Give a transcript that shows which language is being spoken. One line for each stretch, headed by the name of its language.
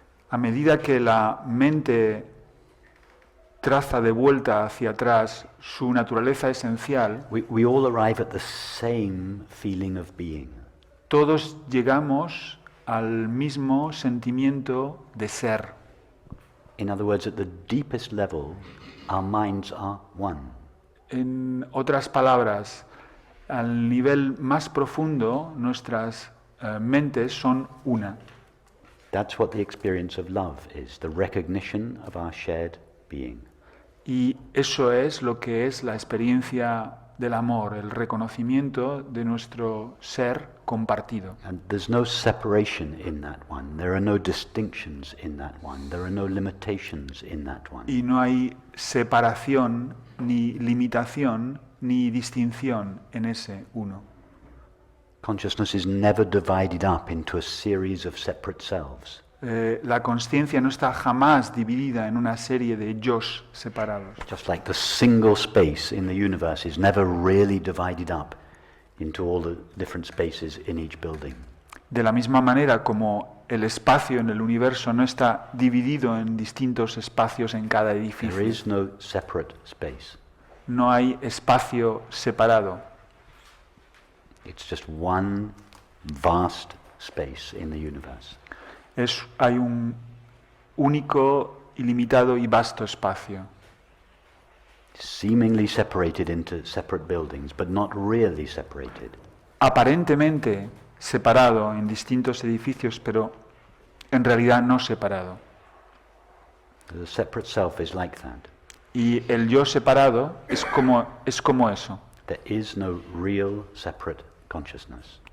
Spanish: a medida que la mente traza de vuelta hacia atrás su naturaleza esencial,
English: we all arrive at the same feeling of being.
Spanish: todos llegamos al mismo sentimiento de ser.
English: In other words, at the deepest level, our minds are one.
Spanish: En otras palabras, al nivel más profundo, nuestras mentes son una.
English: That's what the experience of love is, the recognition of our shared being.
Spanish: Y eso es lo que es la experiencia del amor, el reconocimiento de nuestro ser compartido.
English: And there's no separation in that one. There are no distinctions in that one. There are no limitations in that one.
Spanish: Y no hay separación, ni limitación, ni distinción en ese uno.
English: Consciousness is never divided up into a series of separate selves.
Spanish: La consciencia no está jamás dividida en una serie de yos separados.
English: Just like the single space in the universe is never really divided up into all the different spaces in each building.
Spanish: De la misma manera como el espacio en el universo no está dividido en distintos espacios en cada
English: There
Spanish: edificio.
English: is no separate space.
Spanish: No hay espacio separado.
English: It's just one vast space in the universe.
Spanish: Hay un único, ilimitado y vasto espacio,
English: Seemingly separated into separate buildings, but not really separated.
Spanish: aparentemente separado en distintos edificios, pero en realidad no separado.
English: The separate self is like that.
Spanish: Y el yo separado es como eso.
English: There is no real separate consciousness.